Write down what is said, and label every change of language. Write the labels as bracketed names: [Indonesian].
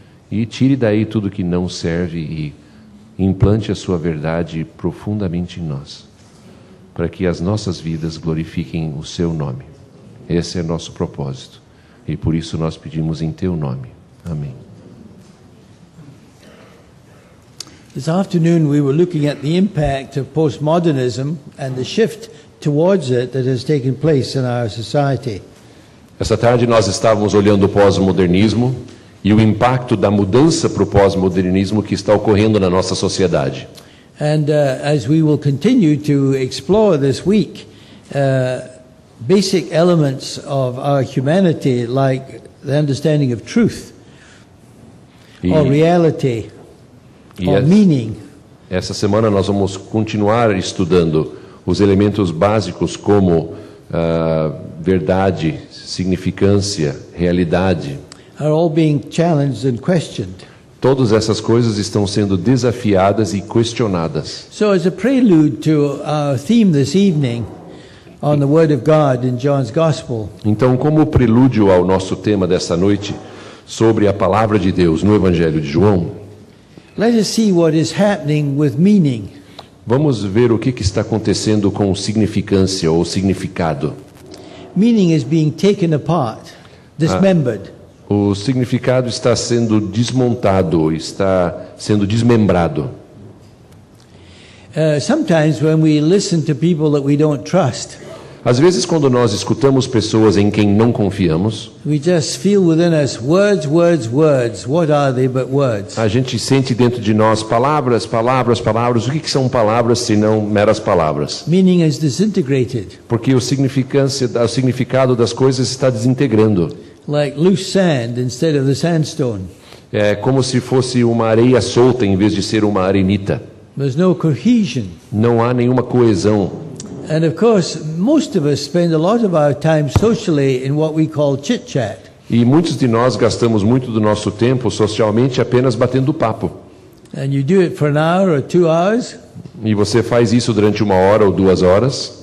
[Portuguese] E tire daí tudo que não serve e implante a sua verdade profundamente em nós, para que as nossas vidas glorifiquem o seu nome. Esse é nosso propósito. E por isso nós pedimos em teu nome. Amém. [English] This afternoon we were looking at the impact of postmodernism and the shift towards it that has taken place in our society. [Portuguese] Essa tarde nós estávamos olhando o pós-modernismo e o impacto da mudança para o pós-modernismo que está ocorrendo na nossa sociedade. [English] And as we will continue to explore this week, basic elements of our humanity like the understanding of truth or reality. [Portuguese] E [English] meaning. [Portuguese] Essa semana nós vamos continuar estudando os elementos básicos como verdade, significância, realidade. [English] Are all being challenged and questioned. [Portuguese] Todas essas coisas estão sendo desafiadas e questionadas. [English] So as a prelude to our theme this evening on the Word of God in John's Gospel. [Portuguese] Então, como prelúdio ao nosso tema dessa noite sobre a palavra de Deus no Evangelho de João, [English] let us see what is happening with meaning. [Portuguese] Vamos ver o que está acontecendo com significância ou significado. [English] Meaning is being taken apart. dismembered. [Portuguese] O significado está sendo desmontado, está sendo desmembrado. [English] Sometimes when we listen to people that we don't trust, [Portuguese] Às vezes, quando nós escutamos pessoas em quem não confiamos, [English] we just feel within us, words, words, words. What are they but words? [Portuguese] a gente sente dentro de nós palavras, palavras, palavras. O que são palavras se não meras palavras? [English] Meaning is disintegrated, [Portuguese] Porque o significado das coisas está desintegrando. [English] like loose sand instead of the sandstone. [Portuguese] É como se fosse uma areia solta em vez de ser uma arenita. [English] There's no cohesion. [Portuguese] Não há nenhuma coesão. [English] And of course, most of us spend a lot of our time socially in what we call chit-chat. [Portuguese] E muitos de nós gastamos muito do nosso tempo socialmente apenas batendo papo. [English] And you do it for an hour or 2 hours, [Portuguese] E você faz isso durante 1 hora ou 2 horas.